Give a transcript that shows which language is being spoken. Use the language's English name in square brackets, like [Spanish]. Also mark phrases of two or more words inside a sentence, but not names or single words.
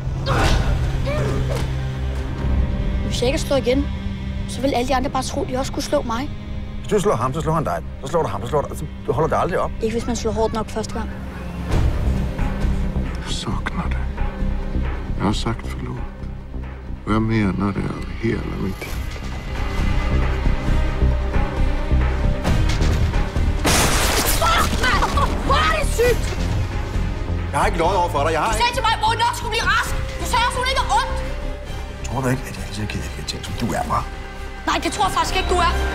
[Danish] Hvis jeg ikke slår igen, så vil alle de andre bare tro, at de også skulle slå mig. Hvis du slår ham, så slår han dig. Så slår du ham, så slår du... Altså, du holder det aldrig op. Ikke hvis man slår hårdt nok første gang. [Swedish] Jeg saknar dig. Jeg har sagt förlåt. Och jag menar det av hela mitt hjärta. [Danish] Hvor er det sygt! Jeg har ikke løjet over for dig. Du sagde til mig, at Morten nok skulle blive rask. Du sagde også, hun ikke er ondt. Tror du ikke, at jeg altid er ked af de ting, som du er, bare? Nej, det tror jeg faktisk ikke, du er.